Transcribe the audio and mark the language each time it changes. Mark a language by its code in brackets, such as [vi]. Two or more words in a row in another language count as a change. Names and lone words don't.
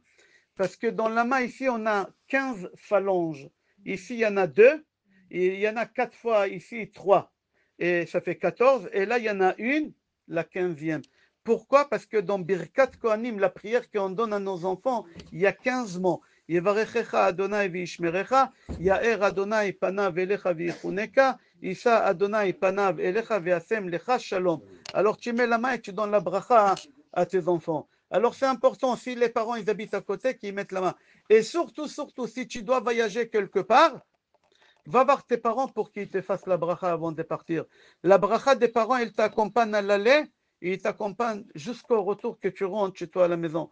[fr] Parce que dans la main, ici, on a 15 phalanges. Ici, il y en a 2. Et il y en a 4 fois, ici, 3. Et ça fait 14. Et là, il y en a une, la 15e. Pourquoi? Parce que dans Birkat Kohanim, la prière qu'on donne à nos enfants, il y a 15 mots. [he] יברכך ה' וישמרך, יאר ה' פניו אליך ויחנך, ישא ה' פניו אליך וישם לך שלום. [fr] Alors tu mets la main et tu donnes la bracha à tes enfants. Alors c'est important, si les parents ils habitent à côté, qu'ils mettent la main. Et surtout, si tu dois voyager quelque part, va voir tes parents pour qu'ils te fassent la bracha avant de partir. La bracha des parents, elle t'accompagne à l'aller et il t'accompagne jusqu'au retour que tu rentres chez toi à la maison.